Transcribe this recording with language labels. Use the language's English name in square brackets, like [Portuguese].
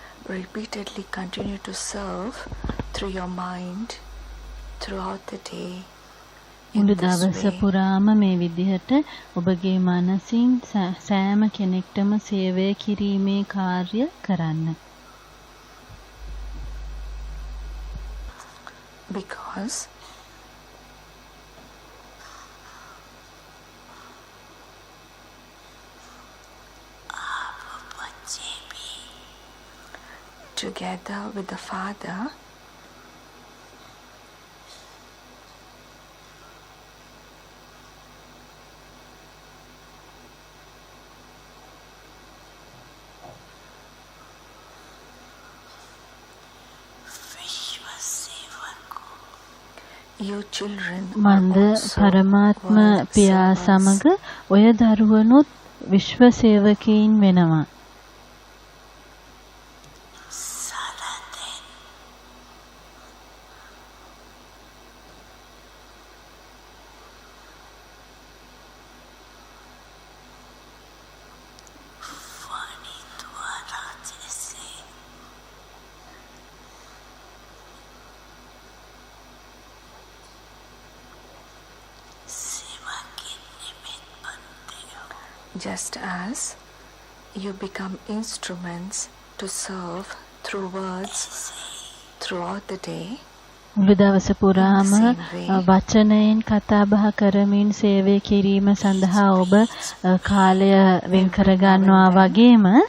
[English] repeatedly continue to serve through your mind throughout the day. [Sinhala] මුළු දවස පුරාම මේ විදිහට ඔබගේ මනසින් සෑම කෙනෙක්ටම සේවය කිරීමේ කාර්ය කරන්න. [English] Because together with the Father, you children [Sinhala] මන්ද පරමාත්ම පියා සමග ඔය දරුවනුත් විශ්ව සේවකයින් වෙනවා. [English] just as you become instruments to serve through words throughout the day, [Sinhala] මුළු දවස පුරාම වචනයෙන් කතා බහ කරමින් සේවය කිරීම සඳහා ඔබ කාලය වෙන් කර ගන්නවා වගේම